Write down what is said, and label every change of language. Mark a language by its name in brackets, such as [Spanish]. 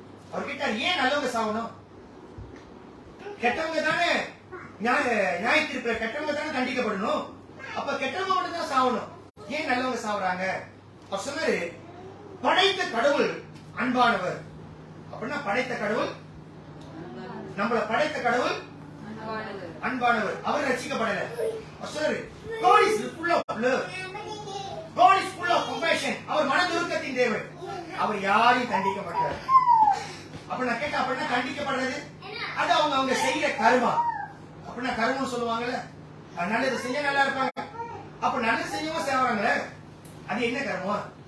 [Tamil] அவர் கேட்டார், ஏன் நல்லவங்க சாவணும்? கெட்டவங்க தானே நியாய தீர்ப்புல கெட்டவங்க தானே தண்டிக்கப்படணும். அப்ப கெட்டவங்க மட்டும் தான் சாவணும், ஏன் நல்லவங்க சாவுறாங்க? அவர் சொன்னாரு, படைத்த கடவுள் அன்பானவர். அப்படின்னா படைத்த கடவுள், நம்மள படைத்த கடவுள் அன்பானவர். அவர் ரட்சிக்கப்படல. [English] சொல்றாரு God is full of love. God is full of compassion. [Tamil] அவர் மனதுருக்கத்தின் தேவன். அவர் யாரையும் தண்டிக்க மாட்டார். அப்ப நான் கேட்டா அப்படின்னா தண்டிக்கப்படுறது அது அவங்க செய்யற கர்மா. அப்படின்னா கர்மம் சொல்லுவாங்கல்ல, நல்லது செஞ்சா நல்லா இருப்பாங்க. அப்ப நல்லது செஞ்சவங்க சேவறாங்களே, அது என்ன கர்மம்?